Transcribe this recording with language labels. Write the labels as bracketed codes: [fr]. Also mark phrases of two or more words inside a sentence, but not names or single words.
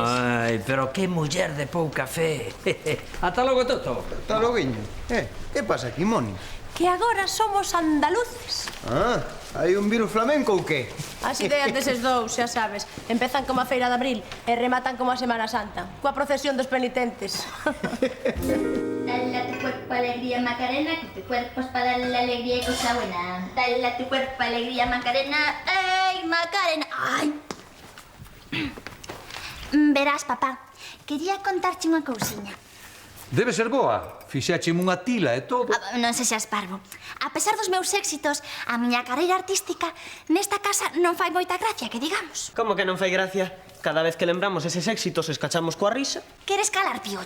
[gl] Ai, pero que muller de pouca fe. Ata logo, Toto. Ata loguiño. Que pasa aquí, Moni? Que agora somos andaluces. Hai un virus flamenco ou que? As ideas deses dous, xa sabes, empezan como a Feira de Abril e rematan como a Semana Santa, coa procesión dos penitentes. [es] Dale a tu cuerpo alegría, Macarena, que tu cuerpo es para darle alegría y cosa buena. Dale a tu cuerpo alegría, Macarena. [gl] ¡Ey, Macarena! ¡Ay! Verás, papá, quería contarte unha cousiña. Debe ser boa. Fixécheme unha tila e todo. Non se seas parvo. A pesar dos meus éxitos, a miña carreira artística nesta casa non fai moita gracia, que digamos. Como que non fai gracia? Cada vez que lembramos eses éxitos escachamos coa risa. Queres calar, piollo?